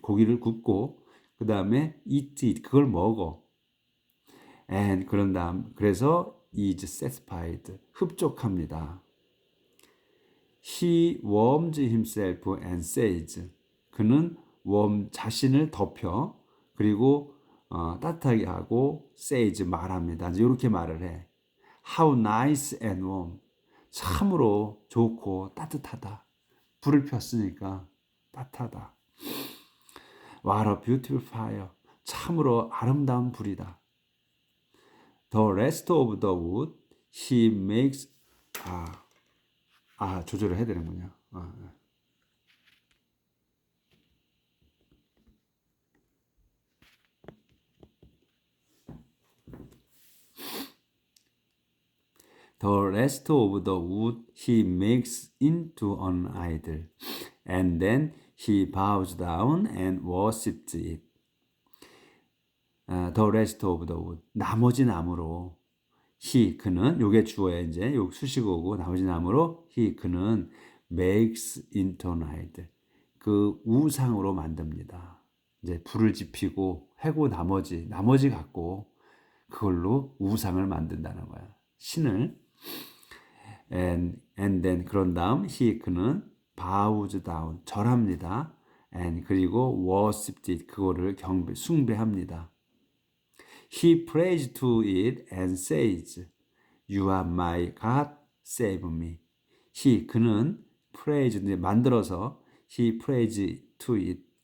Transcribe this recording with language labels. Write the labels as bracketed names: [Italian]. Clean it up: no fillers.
[Korean] 고기를 굽고 그 다음에 [English] eat it. [Korean] 그걸 먹어. and 그런 다음 그래서 [English] is satisfied. [Korean] 흡족합니다. [English] He warms himself and says. [Korean] 그는 자신을 덮여 그리고 따뜻하게 하고 says 말합니다. 이렇게 말을 해. [English] How nice and warm. [Korean] 참으로 좋고 따뜻하다. 불을 폈으니까 따뜻하다. [English] What a beautiful fire. [Korean] 참으로 아름다운 불이다. [English] The rest of the wood he makes [Korean] 조절을 해야 되는군요. [English] The rest of the wood he makes into an idol, and then he bows down and worships it. The rest of the wood. [Korean] 나머지 나무로 그는 요게 주어야 이제 요 수식어고 나머지 나무로 그는 [English] makes into an idol. [Korean] 그 우상으로 만듭니다. 이제 불을 지피고 해고 나머지 갖고 그걸로 우상을 만든다는 거야. 신을. And then 그런 다음 그는 [English] bows down [Korean] 절합니다. And 그리고 [English] worshipped it [Korean] 그거를 숭배합니다. [English] He prays to it and says, You are my God, save me. [Korean] 그는 [English] prays [Korean] 만들어서 [English] he prays to it.